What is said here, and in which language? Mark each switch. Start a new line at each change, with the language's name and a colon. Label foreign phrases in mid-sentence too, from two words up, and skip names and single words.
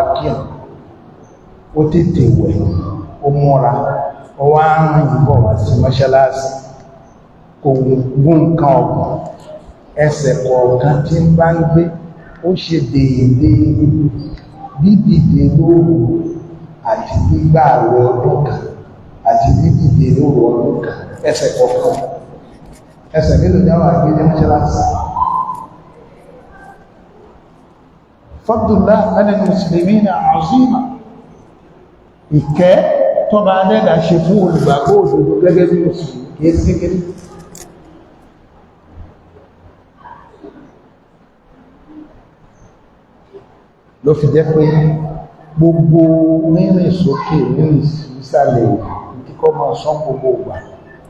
Yoruba: kí ó tètè wẹ̀ ó múra ó wá rìn bọ̀ wá sí mọ́ṣáláṣí kò gún nǹkan ọ̀gbọ̀n ẹsẹ̀ kọ̀ọ̀kan tí ń bá ń gbé ó ṣe déédéé dídìde lóru àti gbígbà àwẹ̀ ọdún kan àti dídìde lóru ọdún kan ẹsẹ̀ kọ̀ọ̀kan ẹsẹ̀ mélòó ní àwọn àgbé ní mọ́ṣáláṣí
Arabic: فضل الله على المسلمين عظيما
Yoruba: ìkẹ́ tọba adẹ́dà ṣe fún olùgbàgbọ́ òdodo gẹ́gẹ́ bí mùsùlùmí kìí sí kéré ló fi jẹ́ pé gbogbo rírìn sókè rírìn ìsàlẹ̀ ìdíkọ́ máa sán gbogbo ìgbà